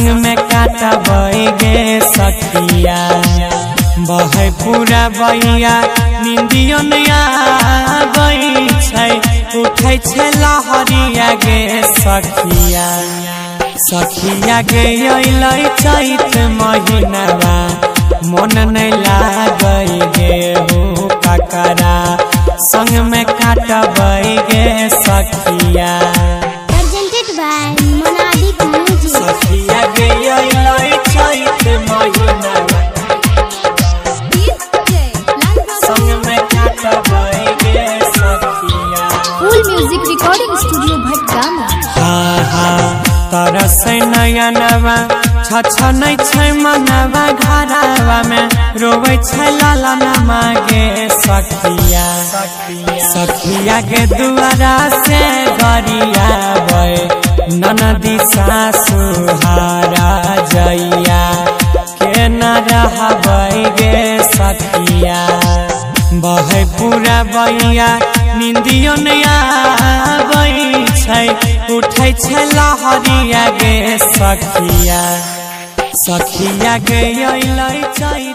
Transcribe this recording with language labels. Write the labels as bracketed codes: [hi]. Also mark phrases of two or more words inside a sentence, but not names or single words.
[anp] में काटबै गे सखिया बहै पूरा बैया निंदियो नै आबै छै उठै छै लहरिया गे सखिया सखिया गे अइलै चैत महिनावा मन नै लागै गे हो काकरा संग में काटबै गे सखिया। [en] Presented by Monadic Music. [anp] सखिया गे अइलै चैत महिनावा संग में काटबै गे सखिया। [en] Full music recording studio Bhatgama. [anp] हा हा तरसै नयनवा छछनै छै मनवा घरवा में रोबै छै ललनमा गे सखिया सखिया गे दुआरा से गरियाबै ननदी सासु हारा जइया के न रहबै गे सखिया बहै पूरा बैया निंदियो नै आबै छै उठै छै लहरिया गे सखिया सखिया गे अइलै